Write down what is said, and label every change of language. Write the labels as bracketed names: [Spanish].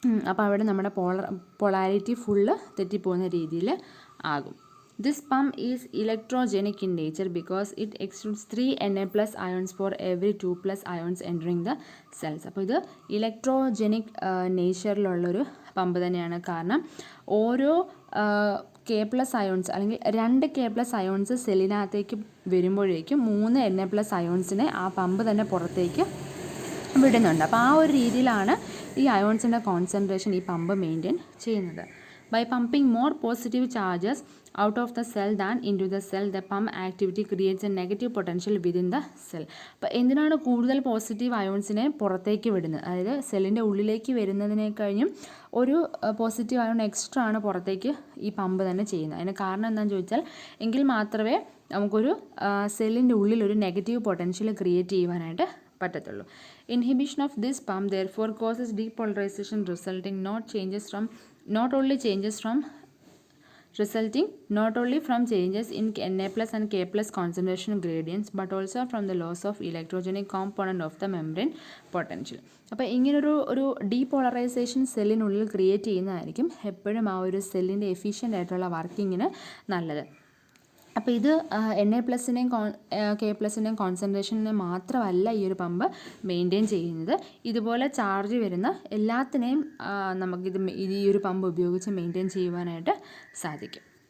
[Malayalam] അപ്പോൾ അവിടെ നമ്മുടെ പൊളാരിറ്റി ഫുള്ള് തെറ്റിപ്പോകുന്ന രീതിയിൽ ആകും. [English] This pump is electrogenic in nature because it exudes 3 Na+ ions for every 2+ ions entering the cells. [Malayalam] അപ്പോൾ ഇത് ഇലക്ട്രോജനിക് നേച്ചറിലുള്ളൊരു പമ്പ് തന്നെയാണ്. കാരണം ഓരോ K+ അയോൺസ് അല്ലെങ്കിൽ 2 K+ അയോൺസ് സെല്ലിനകത്തേക്ക് വരുമ്പോഴേക്കും 3 Na+ അയോൺസിനെ ആ പമ്പ് തന്നെ പുറത്തേക്ക് വിടുന്നുണ്ട്. അപ്പോൾ ആ ഒരു രീതിയിലാണ് ഈ അയോൺസിൻ്റെ കോൺസെൻട്രേഷൻ ഈ പമ്പ് മെയിൻറ്റെയിൻ ചെയ്യുന്നത്. [English] By pumping more positive charges out of the cell than into the cell, the pump activity creates a negative potential within the cell. [Malayalam] അപ്പോൾ എന്തിനാണ് കൂടുതൽ പോസിറ്റീവ് അയോൺസിനെ പുറത്തേക്ക് വിടുന്നത്, അതായത് സെല്ലിൻ്റെ ഉള്ളിലേക്ക് വരുന്നതിനേക്കഴിഞ്ഞും ഒരു പോസിറ്റീവ് അയോൺ എക്സ്ട്രാ ആണ് പുറത്തേക്ക് ഈ പമ്പ് തന്നെ ചെയ്യുന്നത്. അതിന് കാരണം എന്താണെന്ന് ചോദിച്ചാൽ, എങ്കിൽ മാത്രമേ നമുക്കൊരു സെല്ലിൻ്റെ ഉള്ളിൽ ഒരു നെഗറ്റീവ് പൊട്ടൻഷ്യൽ ക്രിയേറ്റ് ചെയ്യുവാനായിട്ട് പറ്റത്തുള്ളൂ. [English] Inhibition of this pump therefore causes depolarization resulting not only changes from resulting not only from changes in Na plus and K plus concentration gradients but also from the loss of electrogenic component of the membrane potential. [Malayalam] അപ്പോൾ ഇങ്ങനൊരു depolarisation സെല്ലിനുള്ളിൽ create ചെയ്യുന്നതായിരിക്കും എപ്പോഴും ആ ഒരു സെല്ലിൻ്റെ efficient ആയിട്ടുള്ള വർക്കിങ്ങിന് നല്ലത്. അപ്പോൾ ഇത് Na പ്ലസിൻ്റെയും K പ്ലസിൻ്റെയും കോൺസെൻട്രേഷനെ മാത്രമല്ല ഈ ഒരു പമ്പ് മെയിൻറ്റെയിൻ ചെയ്യുന്നത്, ഇതുപോലെ ചാർജ് വരുന്ന എല്ലാത്തിനെയും നമുക്കിത് ഈ ഒരു പമ്പ് ഉപയോഗിച്ച് മെയിൻറ്റെയിൻ ചെയ്യുവാനായിട്ട് സാധിക്കും.